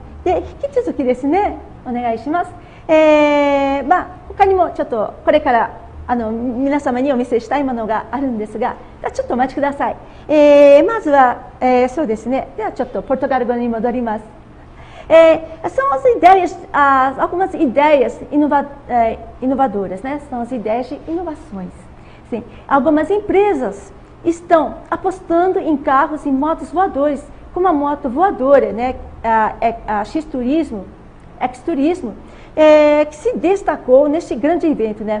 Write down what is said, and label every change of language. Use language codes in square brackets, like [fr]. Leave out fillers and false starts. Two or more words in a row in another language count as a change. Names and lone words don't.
[ja] で引き続きですね、お願いします。他にもちょっとこれから皆様にお見せしたいものがあるんですが、ちょっとお待ちください。まずは、そうですね、ではちょっとポルトガル語に戻ります。 [pt] Algumas ideias inovadoras, né? São as ideias de inovações. Sim, algumas empresas estão apostando em carros e motos voadores, como a moto voadora, né? A X-Turismo, que se destacou neste grande evento, né?